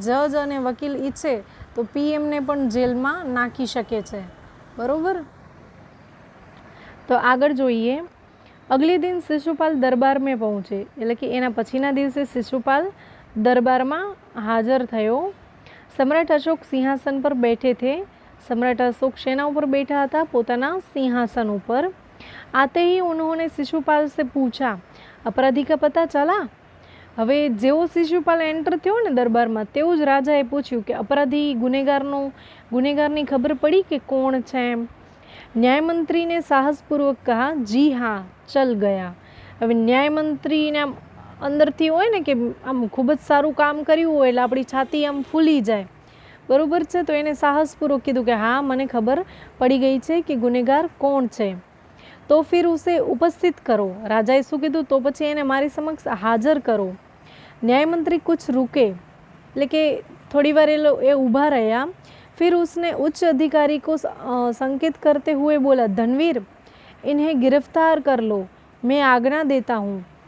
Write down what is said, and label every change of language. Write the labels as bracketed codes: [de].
[gu] જજ અને વકીલ ઈચ્છે તો પીએમને પણ જેલમાં નાખી શકે છે. બરોબર. તો આગળ જોઈએ. [hi] અગલે દિન શિશુપાલ દરબાર में પહોંચે, [gu] એટલે કે એના પછીના દિવસે શિશુપાલ દરબારમાં હાજર થયો. [hi] सम्राट अशोक सिंहासन पर बैठे थे. सम्राट अशोक सेना ऊपर बैठा था, [gu] પોતાના સિંહાસન ઉપર. [hi] आते ही उन्होंने शिशुपाल से पूछा, अपराधी का पता चला. [gu] હવે જેવો શિશુપાલ એન્ટર થયો ને દરબારમાં તેવું જ રાજાએ પૂછ્યું કે અપરાધી ગુનેગારની ખબર પડી કે કોણ છે એમ. [hi] ન્યાયમંત્રીને સાહસપૂર્વક કહા, जी हाँ चल गया. [gu] હવે ન્યાયમંત્રીને આમ અંદરથી હોય ને કે આમ ખૂબ જ સારું કામ કર્યું હોય એટલે આપણી છાતી આમ ફૂલી જાય, બરોબર છે. તો એને સાહસપૂર્વક કીધું કે હા મને ખબર પડી ગઈ છે કે ગુનેગાર કોણ છે, [hi] તો ફિર ઉસે ઉપસ્થિત કરો. [gu] રાજાએ શું કીધું? તો પછી એને મારી સમક્ષ હાજર કરો. [hi] ન્યાયમંત્રી કુછ રૂકે, [gu] એટલે કે થોડી વાર એ ઊભા રહ્યા. [hi] फिर उसने उच्च अधिकारी को संकेत करते हुए बोला, धनवीर इन्हें गिरफ्तार कर लो, मैं આજ્ઞા દેતા હું.